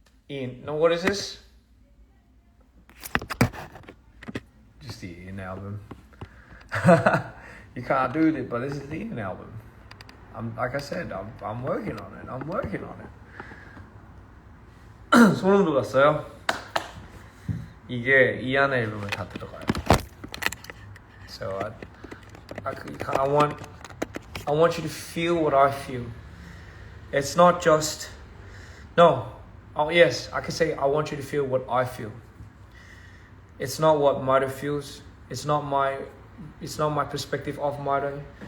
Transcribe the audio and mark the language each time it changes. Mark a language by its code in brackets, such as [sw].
[en] Ian, now what is this? Just the Ian album. You can't do it, but this is the Ian album. Like I said, I'm working on it. I'm working on it. [ko] 소름 돋았어요. 이게 이안 앨범에 다 들어가요. [en] So I want you to feel what I feel. It's not just Oh yes, I can say I want you to feel what I feel. It's not what Mido feels. It's not my perspective of Mido.